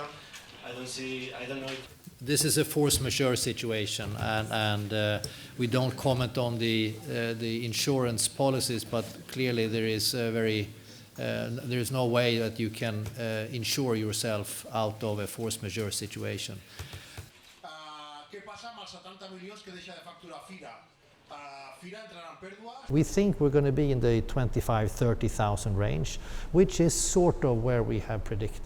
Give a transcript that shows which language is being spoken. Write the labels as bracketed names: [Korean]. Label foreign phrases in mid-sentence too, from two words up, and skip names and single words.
[English] I don't know if This is a force majeure situation, and we don't comment on the insurance policies, but clearly there is there is no way that you can insure yourself out of a force majeure situation. [Catalan] Què passa amb els 70 milions que deixa de facturar Fira? Fira entrarà en pèrdues? [English] We think we're going to be in the 25,000-30,000 range, which is sort of where we have predicted.